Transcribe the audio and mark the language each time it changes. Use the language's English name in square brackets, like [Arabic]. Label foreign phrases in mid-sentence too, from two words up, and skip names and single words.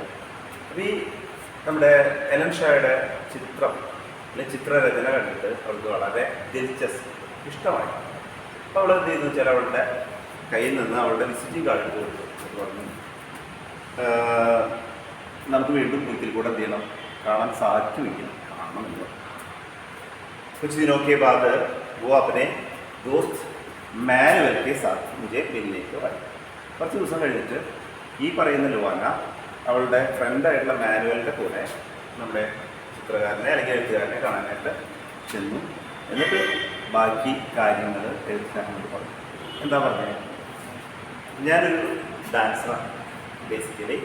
[Malayalam] അപ്പോൾ ഈ നമ്മുടെ എലൻ ഷായുടെ ചിത്രരചന കണ്ടിട്ട് അവൾക്ക് വളരെ ദിൽചസ്പ്, ഇഷ്ടമായി. അപ്പോൾ അവൾ എന്ത് ചെയ്യുന്നു വെച്ചാൽ അവളുടെ കയ്യിൽ നിന്ന് അവളുടെ വിസിറ്റിംഗ് കാർഡ് കൊടുത്തു. അത് പറഞ്ഞു, നമുക്ക് വീണ്ടും ഒരിക്കൽ കൂടെ എന്ത് ചെയ്യണം, കാണാൻ സാധിക്കുമെങ്കിൽ കാണണമെന്ന്. [Hindi] कुछ दिनों के बाद वो अपने दोस्त മാനുവൽ के साथ मुझे मिलने को आई. [Malayalam] കുറച്ച് ദിവസം കഴിഞ്ഞിട്ട് ഈ പറയുന്ന ലുവാന അവളുടെ ഫ്രണ്ടായിട്ടുള്ള മാനുവലിൻ്റെ കൂടെ നമ്മുടെ ചിത്രകാരനെ അല്ലെങ്കിൽ എഴുത്തുകാരനെ കാണാനായിട്ട് ചെന്നു. എന്നിട്ട് ബാക്കി കാര്യങ്ങൾ എഴുത്തുകാരനോട് പറഞ്ഞു. എന്താ പറഞ്ഞത്? ഞാനൊരു ഡാൻസറാണ് ബേസിക്കലി.